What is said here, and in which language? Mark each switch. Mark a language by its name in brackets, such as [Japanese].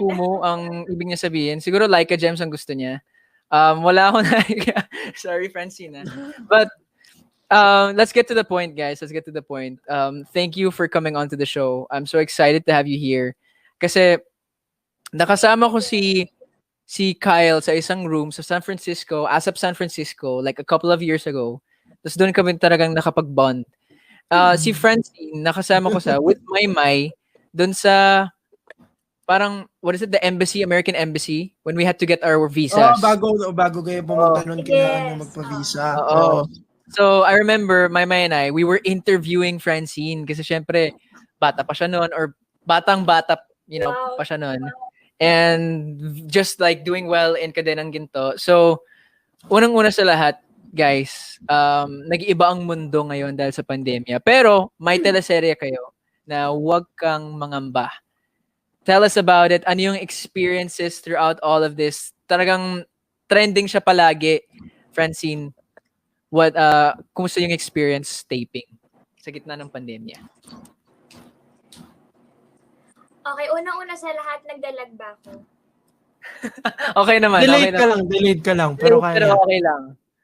[Filipino] Kumu ang ibig niya sabihin. Siguro Laika gems ang gusto niya. Wala ako na... Sorry, Francine. [English] But let's get to the point, guys. Let's get to the point. Thank you for coming on to the show. I'm so excited to have you here. [Filipino] Kasi nakasama ko si Kyle sa isang room sa San Francisco, ASAP San Francisco, [English] like a couple of years ago. [Filipino] Tapos doon kami talagang nakapag-bond. Si Francine, nakasama ko with Maymay, doon sa parang, [English] what is it, the embassy, American Embassy, when we had to get our visas. [Filipino] Bago kayo pumunta nun, kailangan nyo magpa-visa. Oo. [English] So, I remember, Maymay and I, we were interviewing Francine [Filipino] kasi syempre, bata pa siya noon or batang-bata, [English] Wow. [Filipino] pa siya noon. [English] And just like doing well in Kadenang Ginto. [Filipino] So, unang-una sa lahat, guys, nag-iiba ang mundo ngayon dahil sa pandemya. Pero, may teleserye kayo na Huwag Kang Mangamba. [English] Tell us about it. [Filipino] Ano yung experiences throughout all of this? Talagang trending siya palagi, Francine. Kumusta yung experience taping sa gitna ng pandemya? Okay, unang-una sa lahat, nagdalag ba ako? Okay naman. Delayed ka lang. Pero kaya. Pero okay lang.